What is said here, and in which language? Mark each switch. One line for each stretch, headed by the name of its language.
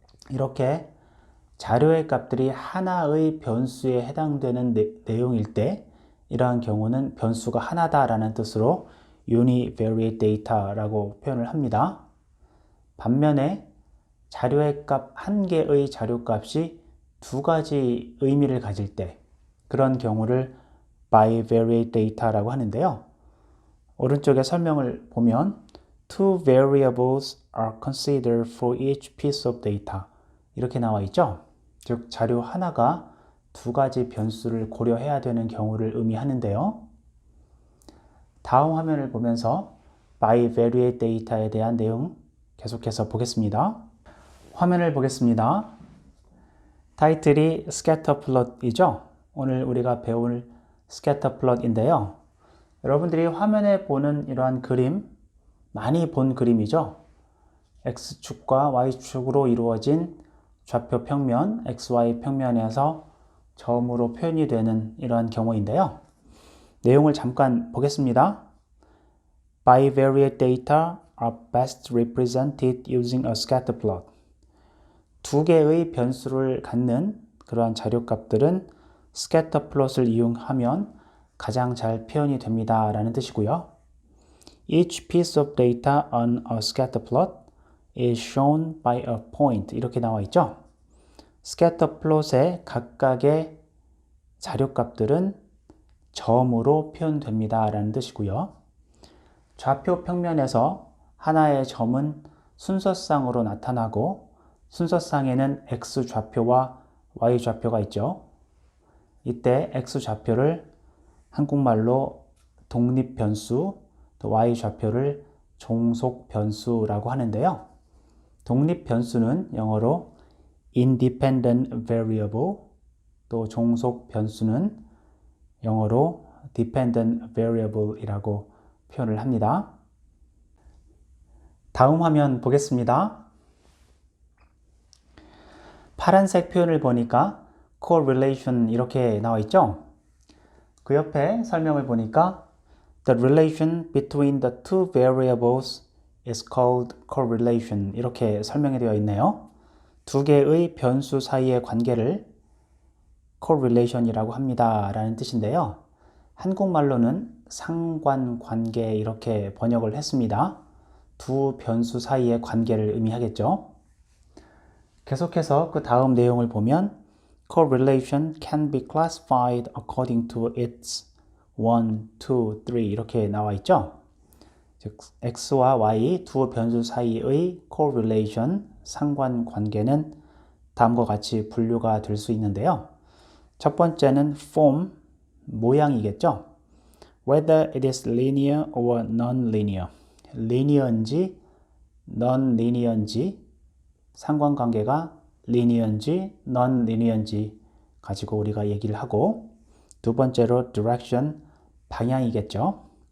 Korean: 이렇게 자료의 값들이 하나의 변수에 해당되는 내용일 때 이러한 경우는 변수가 하나다라는 뜻으로 Univariate Data라고 표현을 합니다. 반면에 자료의 값 한 개의 자료값이 두 가지 의미를 가질 때 그런 경우를 Bivariate Data라고 하는데요. 오른쪽에 설명을 보면
English: Two variables are considered for each piece of data
Korean: 이렇게 나와 있죠. 즉 자료 하나가 두 가지 변수를 고려해야 되는 경우를 의미하는데요. 다음 화면을 보면서 Bivariate Data에 대한 내용 계속해서 보겠습니다. 화면을 보겠습니다. 타이틀이 Scatter Plot이죠. 오늘 우리가 배울 Scatter Plot인데요. 여러분들이 화면에 보는 이러한 그림, 많이 본 그림이죠. X축과 Y축으로 이루어진 좌표 평면, XY 평면에서 점으로 표현이 되는 이러한 경우인데요. 내용을 잠깐 보겠습니다.
English: Bivariate data are best represented using a scatter plot.
Korean: 두 개의 변수를 갖는 그러한 자료값들은 scatter plot을 이용하면 가장 잘 표현이 됩니다 라는 뜻이고요.
English: Each piece of data on a scatter plot is shown by a point
Korean: 이렇게 나와 있죠. scatter plot의 각각의 자료값들은 점으로 표현됩니다 라는 뜻이고요. 좌표 평면에서 하나의 점은 순서상으로 나타나고 순서상에는 X좌표와 Y좌표가 있죠. 이때 X좌표를 한국말로 독립변수, 또 Y좌표를 종속변수라고 하는데요. 독립변수는 영어로 independent variable, 또 종속변수는 영어로 dependent variable이라고 표현을 합니다. 다음 화면 보겠습니다. 파란색 표현을 보니까 correlation 이렇게 나와 있죠. 그 옆에 설명을 보니까
English: the relation between the two variables is called correlation
Korean: 이렇게 설명이 되어 있네요. 두 개의 변수 사이의 관계를 correlation이라고 합니다 라는 뜻인데요. 한국말로는 상관관계 이렇게 번역을 했습니다. 두 변수 사이의 관계를 의미하겠죠. 계속해서 그 다음 내용을 보면
English: correlation can be classified according to its 1, 2, 3
Korean: 이렇게 나와 있죠. 즉 x와 y 두 변수 사이의 correlation 상관관계는 다음과 같이 분류가 될 수 있는데요. 첫 번째는 form 모양이겠죠.
English: Whether it is linear or non-linear,
Korean: linear인지 non-linear인지 상관관계가 linear인지 non-linear인지 가지고 우리가 얘기를 하고, 두 번째로 direction 방향이겠죠.